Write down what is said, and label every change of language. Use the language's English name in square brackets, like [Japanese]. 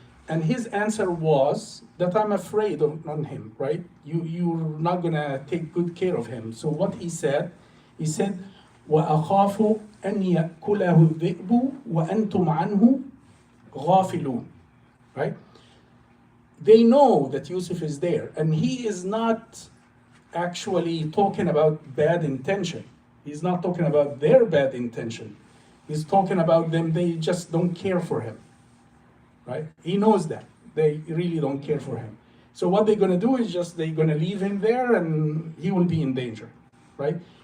[English] And his answer was that I'm afraid on him, right? You're not gonna take good care of him. [Arabic] So what he said, وَأَخَافُ أَنْ يَأْكُلَهُ الذِّئْبُ وَأَنْتُمْ عَنْهُ غَافِلُونَ, right? [English] They know that Yusuf is there, and he is not actually talking about bad intention. He's not talking about their bad intention. He's talking about them, they just don't care for him, right? He knows that. They really don't care for him. So what they're gonna do is just, they're gonna leave him there and he will be in danger, right?